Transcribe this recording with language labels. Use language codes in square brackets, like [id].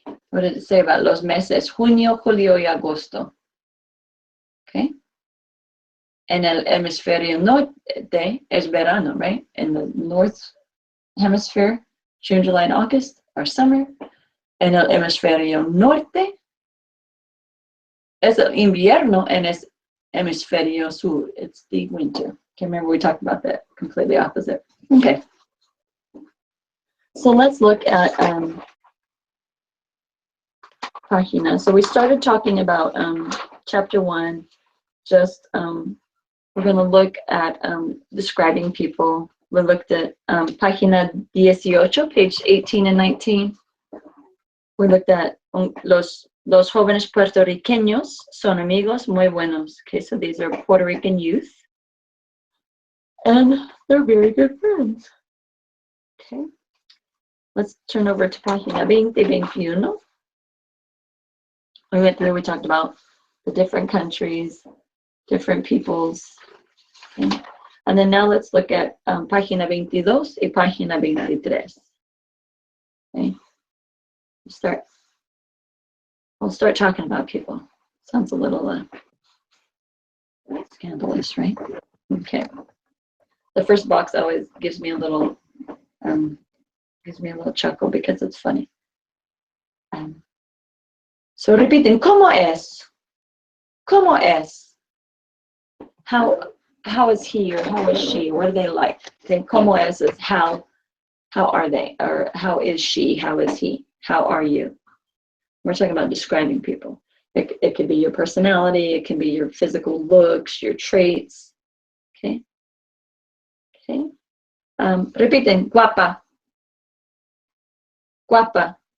[en] What did it say about [es] los meses? Junio, julio y agosto. [en] Okay. [es] En el hemisferio norte es verano, [en] right? In the north hemisphere, June, July, and August are summer. [es] En el hemisferio norte es el invierno, [en] and [es] es hemisferio sur. [en] It's the winter. Okay, remember we talked about that completely opposite. Okay. So let's look at página. So we started talking about chapter 1. Just we're going to look at describing people. We looked at página 18, page 18 and 19. We looked at [es] los jóvenes puertorriqueños son amigos muy buenos. [en] Okay, so these are Puerto Rican youth. And they're very good friends. Okay. Let's turn over to página 21. We went through, we talked about the different countries, different peoples. Okay. And then now let's look at [es] página 22 y página 23. [en] Okay. We'll start talking about people. Sounds a little scandalous, right? Okay. The first box always gives me a little chuckle because it's funny. [es] So repiten, ¿cómo es? ¿Cómo es? [en] How is he or how is she? What are they like? Okay, [es] ¿cómo es [en] is how are they? Or how is she? How is he? How are you? We're talking about describing people. It could be your personality. It can be your physical looks, your traits. Okay. Okay. [es] Repiten, guapa. Guapa.